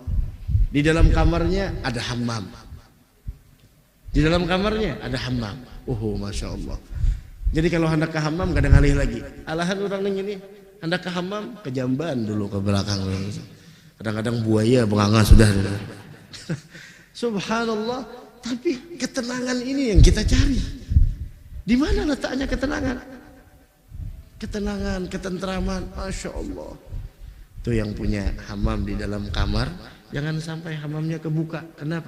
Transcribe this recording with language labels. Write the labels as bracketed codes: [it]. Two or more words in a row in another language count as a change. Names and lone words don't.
[id] Di dalam kamarnya ada hammam. Di dalam kamarnya ada hammam. [ar] ما شاء الله. [id] Jadi kalau hendak ke hammam kadang alih lagi. Alahan orang ini hendak ke hammam ke jamban dulu ke belakang. [bjn] Kadang-kadang buaya benganga sudah. [id] Subhanallah. Tapi ketenangan ini yang kita cari. Di mana letaknya ketenangan? Ketenangan, ketentraman, [ar] ما شاء الله. [id] Itu yang punya hammam di dalam kamar, jangan sampai hammamnya kebuka. Kenapa?